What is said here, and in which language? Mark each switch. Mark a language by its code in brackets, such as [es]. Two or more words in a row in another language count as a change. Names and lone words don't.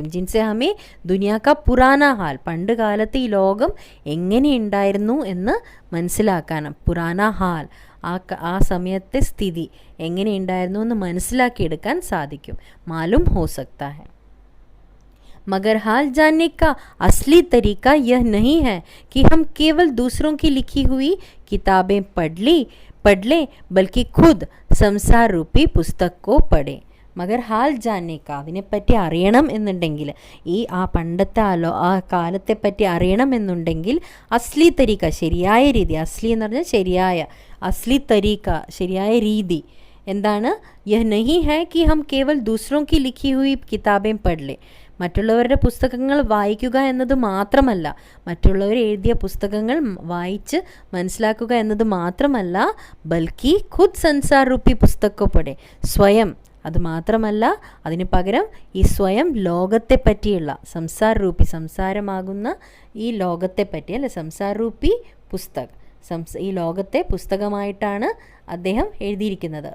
[hi] जिनसे हमें दुनिया का पुराना हाल, [ml] പണ്ട് കാലത്ത് ഈ ലോകം എങ്ങനെയുണ്ടായിരുന്നു എന്ന് മനസ്സിലാക്കാനും, [hi] पुराना हाल [ml] ആ സമയത്തെ സ്ഥിതി എങ്ങനെയുണ്ടായിരുന്നു എന്ന് മനസ്സിലാക്കിയെടുക്കാൻ സാധിക്കും. [hi] मालूम हो सकता है. मगर हाल जानने का असली तरीका यह नहीं है कि हम केवल दूसरों की लिखी हुई किताबें पढ़ लें, बल्कि खुद संसार रूपी पुस्तक को पढ़ें. मगर हाल जानने का, [ml] അതിനെപ്പറ്റി അറിയണം എന്നുണ്ടെങ്കിൽ, ആ പണ്ടത്തെ ആ കാലത്തെപ്പറ്റി അറിയണം എന്നുണ്ടെങ്കിൽ, [hi] असली तरीका, [ml] ശരിയായ രീതി, [hi] അസ്ലി [ml] എന്ന് പറഞ്ഞാൽ ശരിയായ, [hi] असली तरीका [ml] ശരിയായ രീതി എന്താണ് [hi] यह नहीं है कि हम केवल दूसरों की लिखी हुई किताबें पढ़ ले. [ml] മറ്റുള്ളവരുടെ പുസ്തകങ്ങൾ വായിക്കുക എന്നത് മാത്രമല്ല, മറ്റുള്ളവർ എഴുതിയ പുസ്തകങ്ങൾ വായിച്ച് മനസ്സിലാക്കുക എന്നത് മാത്രമല്ല, [hi] बल्कि खुद संसार रूपी पुस्तक को पढ़ें, [ml] സ്വയം, അത് മാത്രമല്ല അതിന് പകരം ഈ സ്വയം ലോകത്തെ പറ്റിയുള്ള [hi] संसार रूपी, [ml] സംസാരമാകുന്ന ഈ ലോകത്തെ പറ്റി അല്ലെ, [hi] संसार रूपी [ml] പുസ്തകം, ഈ ലോകത്തെ പുസ്തകമായിട്ടാണ് അദ്ദേഹം എഴുതിയിരിക്കുന്നത്.